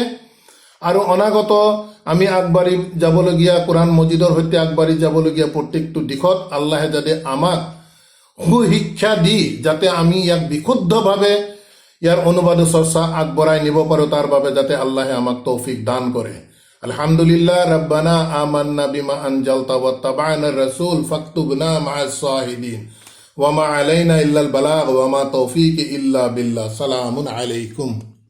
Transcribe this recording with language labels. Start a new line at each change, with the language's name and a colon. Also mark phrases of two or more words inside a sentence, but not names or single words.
Assamese: আৰু অনাগত আমি আগবাঢ়ি যাবলগীয়া, কোৰআন মজিদৰ সৈতে আগবাঢ়ি যাবলগীয়া প্ৰত্যেকটো দিশত আল্লাহে যাতে আমাক সুশিক্ষা দি যাতে আমি ইয়াক বিশুদ্ধভাৱে ইয়াৰ অনুবাদ চৰ্চা আগবঢ়াই নিব পাৰোঁ, তাৰ বাবে যাতে আল্লাহে আমাক তৌফিক দান কৰে।
Arabic: الحمد لله، ربنا آمنا بما أنزلت واتبعنا رسول فاكتبنا مع الشاهدين وما علينا إلا البلاغ وما توفيق إلا بالله. سلام عليكم.